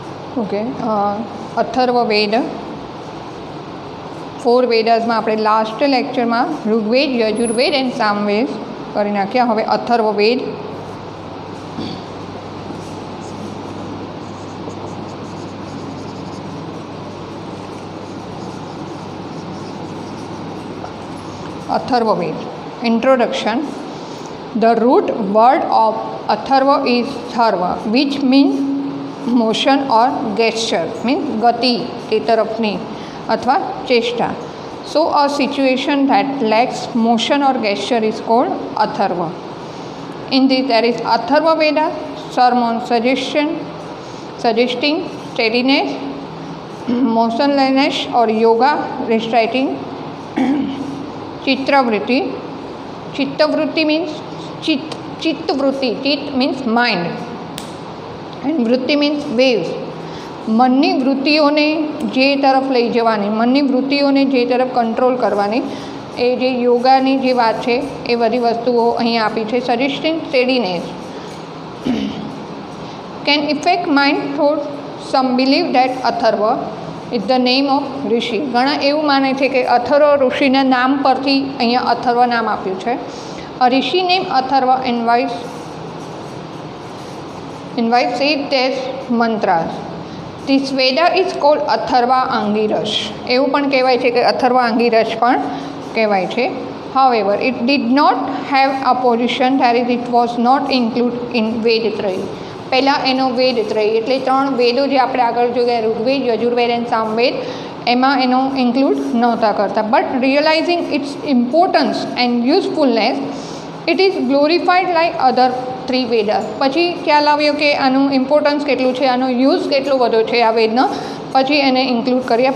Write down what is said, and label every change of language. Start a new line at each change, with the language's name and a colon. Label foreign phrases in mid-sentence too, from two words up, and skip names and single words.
Gujarati: ઓકે, અથર્વવેદ 4 વેદાસમાં આપણે
English: last lecture
Gujarati: ઋગ્વેદ, યજુર્વેદ એન્ડ સામવેદ કરી નાખ્યા. હવે અથર્વવેદ. Atharvaved.
English: Introduction. The root word of Atharva is Tharva, which means motion or gesture, means gati
Gujarati: તે તરફની અથવા ચેષ્ટા.
English: So a situation that lacks motion or gesture is called Atharva. In this there is Atharva Veda, sermon suggesting steadiness, motionlessness or yoga restricting. Chittavritti. Chittavritti means chittavritti. Chit means mind and vritti means waves.
Gujarati: મનની વૃત્તિઓને જે તરફ લઈ જવાની, મનની વૃત્તિઓને જે તરફ કંટ્રોલ કરવાની, એ જે યોગાની જે વાત છે એ બધી વસ્તુઓ અહીંયા આપી છે.
English: suggesting steadiness can effect mind thought. some believe that Atharva is the name of rishi.
Gujarati: ઘણા એવું માને છે કે અથર્વ ઋષિના નામ પરથી અહીંયા અથર્વ નામ આપ્યું છે.
English: a rishi name Atharva invites it as mantras. This Veda is called Atharva Angiras.
Gujarati: એવું પણ કહેવાય છે કે અથર્વા અંગિરસ પણ કહેવાય છે.
English: However, it did not have a position, that is, it was not included in Vedत्रયી.
Gujarati: પહેલાં એનો વેદત્રયી એટલે 3 વેદો જે આપણે આગળ જોયા, ઋગ્વેદ, યજુર્વેદ એન્ડ સામવેદ, એમાં એનો ઇન્ક્લુડ નહોતા કરતા.
English: but realizing its importance and usefulness, it is glorified like other 3 Vedas.
Gujarati: પછી ખ્યાલ આવ્યો કે આનું ઇમ્પોર્ટન્સ કેટલું છે, આનો યુઝ કેટલો બધો છે આ વેદનો, પછી એને ઇન્ક્લુડ કર્યા.